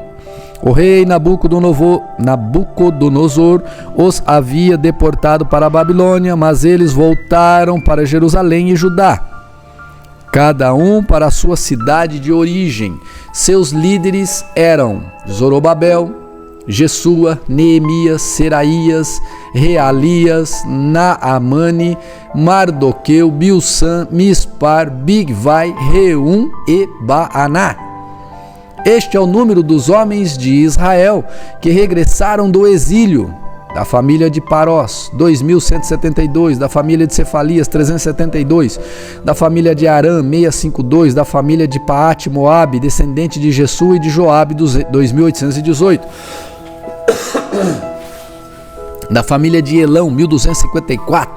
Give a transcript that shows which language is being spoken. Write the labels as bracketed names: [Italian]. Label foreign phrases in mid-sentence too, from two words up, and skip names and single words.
[Portuguese] O rei Nabucodonosor os havia deportado para a Babilônia, mas eles voltaram para Jerusalém e Judá, cada um para a sua cidade de origem. Seus líderes eram Zorobabel, Jesua, Neemias, Seraías, Realias, Naamani, Mardoqueu, Bilsan, Mispar, Bigvai, Reum e Baaná. Este é o número dos homens de Israel que regressaram do exílio. Da família de Parós, 2.172, da família de Cefalias, 372, da família de Arã, 652, da família de Paate Moabe, descendente de Jesua e de Joabe, 2.818, da família de Elão, 1.254,